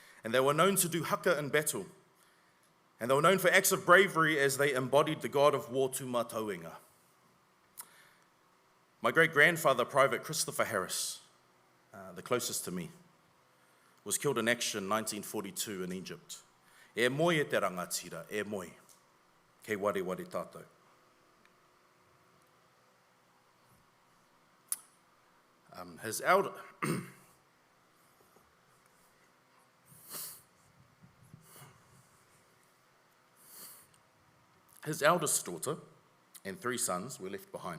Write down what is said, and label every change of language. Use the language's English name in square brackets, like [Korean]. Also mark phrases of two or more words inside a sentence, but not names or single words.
[English] And they were known to do haka in battle. And they were known for acts of bravery as they embodied the god of war, Tūmatauenga. My great-grandfather, Private Christopher Harris, the closest to me, was killed in action in 1942 in Egypt. [Māori] E moi e te rangatira, e moi. Kei ware ware tātou. [English] His eldest daughter and 3 sons were left behind.